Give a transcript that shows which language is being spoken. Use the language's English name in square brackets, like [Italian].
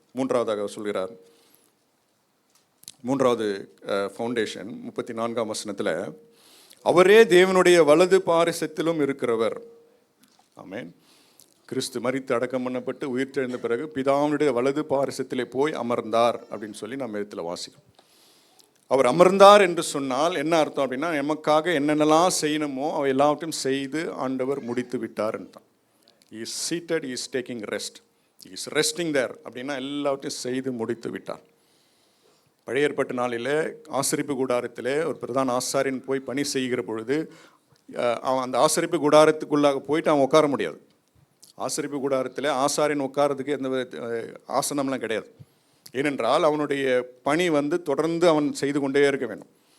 [Tamil] மூன்றாவதாக சொல்கிறார், மூன்றாவது ஃபவுண்டேஷன் 34 அவரே தேவனுடைய வலது பாரிசத்திலும் இருக்கிறவர். ஆமென். கிறிஸ்து மரித்து அடக்கம் பண்ணப்பட்டு உயிர்த்தெழுந்த பிறகு பிதாவினுடைய வலது பாரிசத்திலே போய் அமர்ந்தார் அப்படின்னு சொல்லி நம்ம இடத்துல வாசிக்கிறோம். அவர் அமர்ந்தார் என்று சொன்னால் என்ன அர்த்தம் அப்படின்னா, நமக்காக என்னென்னலாம் செய்யணுமோ அவை எல்லாவற்றையும் செய்து ஆண்டவர் முடித்து விட்டார் தான். [English] He is seated, he is taking rest, he is resting there [Tamil] அப்படின்னா எல்லாவற்றையும் செய்து முடித்து விட்டார். பழைய ஏற்பாட்டு நாளில் ஆசரிப்பு கூடாரத்திலே ஒரு பிரதான ஆசாரியன் போய் பணி செய்கிற பொழுது அவன் அந்த ஆசரிப்பு கூடாரத்துக்குள்ளாக போயிட்டு அவன் உட்கார முடியாது. ஆசரிப்பு கூடாரத்தில் ஆசாரியன் உட்காரதுக்கு எந்த ஆசனம்லாம் கிடையாது. ஏனென்றால் அவனுடைய பணி தொடர்ந்து அவன் செய்து கொண்டே இருக்க வேண்டும்.